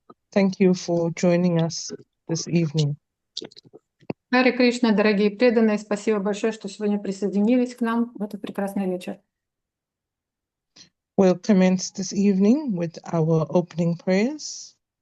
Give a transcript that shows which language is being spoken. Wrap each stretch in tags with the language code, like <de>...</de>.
<en>Thank you for joining us this evening.</en> <ru>Харе Кришна, дорогие преданные, спасибо большое, что сегодня присоединились к нам в этот прекрасный вечер.</ru> <en>We'll commence this evening with our opening prayers.</en>